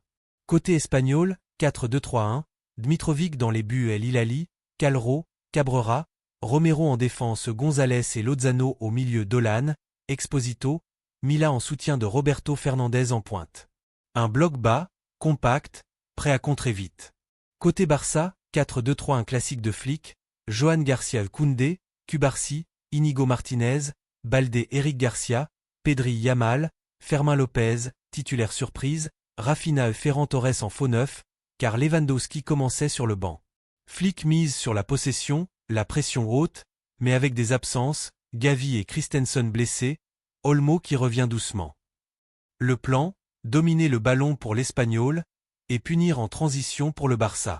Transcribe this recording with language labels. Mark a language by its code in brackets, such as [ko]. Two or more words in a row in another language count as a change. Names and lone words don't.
[fr] Côté Espanyol, 4-2-3-1, Dmitrovic dans les buts El Hilali, Calro, Cabrera, Romero en défense, González et Lozano au milieu, Dolan, Exposito, Mila en soutien de Roberto Fernandez en pointe. Un bloc bas, compact, prêt à contrer vite. Côté Barça, 4-2-3, un classique de Flick, Joan Garcia, Koundé, Cubarsí, Inigo Martinez, Baldé, Eric Garcia, Pedri, Yamal, Fermín López, titulaire surprise, Rafinha et Ferran Torres en faux neuf, car Lewandowski commençait sur le banc. Flick mise sur la possession, la pression haute, mais avec des absences, Gavi et Christensen blessés, Olmo qui revient doucement. Le plan, dominer le ballon pour l'Espanyol, et punir en transition pour le Barça.